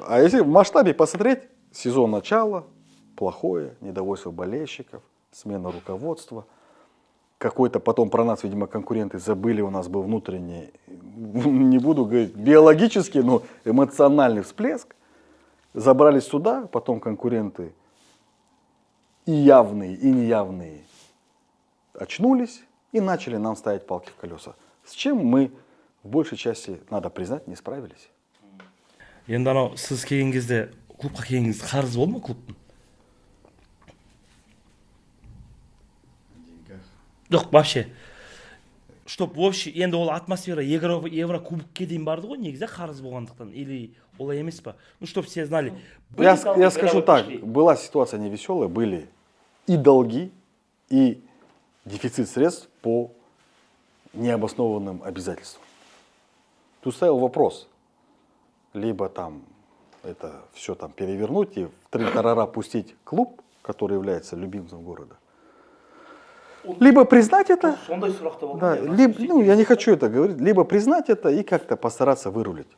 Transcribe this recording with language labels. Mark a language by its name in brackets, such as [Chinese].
[Russian] А если в масштабе посмотреть, сезон начала, плохое, недовольство болельщиков, смена руководства, какой-то потом про нас, видимо, конкуренты забыли, у нас был внутренний, не буду говорить биологический, но эмоциональный всплеск. Забрались сюда, потом конкуренты и явные, и неявные очнулись и начали нам ставить палки в колеса. С чем мы в большей части, надо признать, не справились. [Kazakh] Енді анау сіз келген кезде клубқа келгеніңіз қарыз болды ма клубтың? Жоқ, [Russian] вообще. Чтоб вообще [Kazakh] енді ол атмосфера Еврокубокке дейін барды ғой негізі қарыз болғандықтан [Russian] или [Kazakh] олай емес па? [Russian] Ну, чтоб все знали. Я скажу так, была ситуация невеселая, были и долги, и дефицит средств по необоснованным обязательствам. Тут стоял вопрос, либо там это все там перевернуть и в трин-тарара пустить клуб, который является любимцем города, либо признать это, да, либо, ну, я не хочу это говорить, либо признать это и как-то постараться вырулить.